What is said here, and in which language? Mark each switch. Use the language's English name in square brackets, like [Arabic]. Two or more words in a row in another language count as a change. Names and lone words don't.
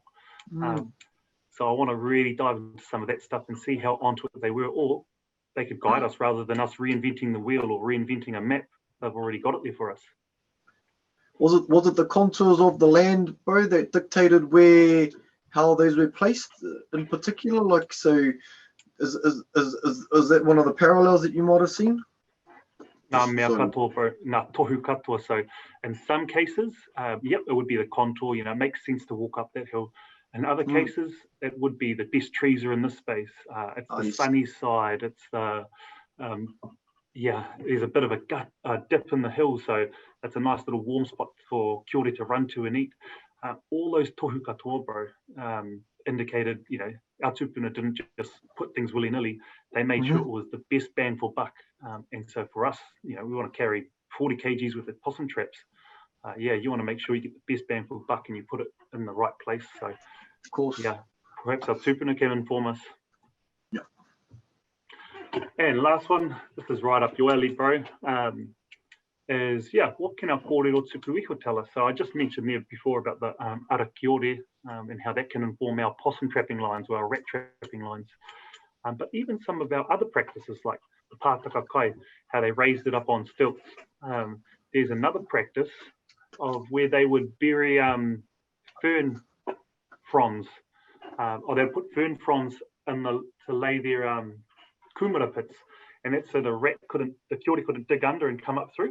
[English] So I want to really dive into some of that stuff and see how onto it they were, or they could guide us rather than us reinventing the wheel or reinventing a map. They've already got it there for us. Was it the contours of the land, bro, that dictated how those were placed in particular? Like, so is that one of the parallels that you might have seen? [Māori] Nā mea katoa, bro. Nā tohu katoa. [English] So in some cases, it would be the contour. It makes sense to walk up that hill. In other cases, it would be the best trees are in this space. It's the sunny side. It's the there's a bit of a dip in the hill, so that's a nice little warm spot for kiore to run to and eat. All those [Māori] tohu katoa, [English] bro, indicated, our tupuna didn't just put things willy-nilly. They made sure it was the best bang for buck. And so for us, we want to carry 40 kgs with the possum traps. You want to make sure you get the best bang for buck and you put it in the right place. So, of course, perhaps our tupuna can inform us. Yeah. And last one, this is right up your alley, bro, is, what can our [Māori] kōrero tuku iho [English] tell us? So I just mentioned there before about the arakiore and how that can inform our possum trapping lines or our rat trapping lines. But even some of our other practices like the [Māori] pākeke kai, [English] how they raised it up on stilts. There's another practice of where they would bury fern fronds, or they'd put fern fronds in to lay their kumara pits, and that's so the kiore couldn't dig under and come up through.